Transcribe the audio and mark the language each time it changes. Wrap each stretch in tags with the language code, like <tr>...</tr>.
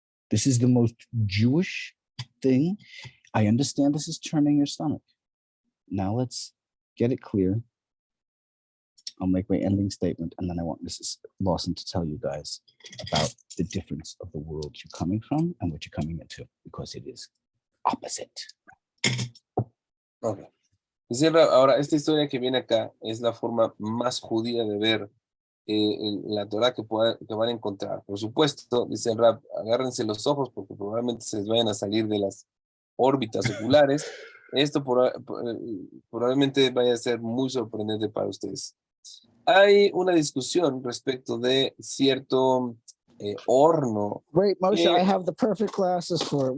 <en>This is the most Jewish thing. I understand this is turning your stomach. Now let's get it clear. I'll make my ending statement, and then I want Mrs. Lawson to tell you guys about the difference of the world you're coming from and what you're coming into, because it is opposite. Okay.</en> <es>Dice Rab, ahora, esta historia que viene acá es la forma más judía de ver la Torah que van a encontrar. Por supuesto, dice el Rab, agárrense los ojos porque probablemente se les vayan a salir de las órbitas oculares. Esto probablemente vaya a ser muy sorprendente para ustedes. Hay una discusión respecto de cierto horno.</es> <en>Wait, Moshe, I have the perfect glasses for it.</en>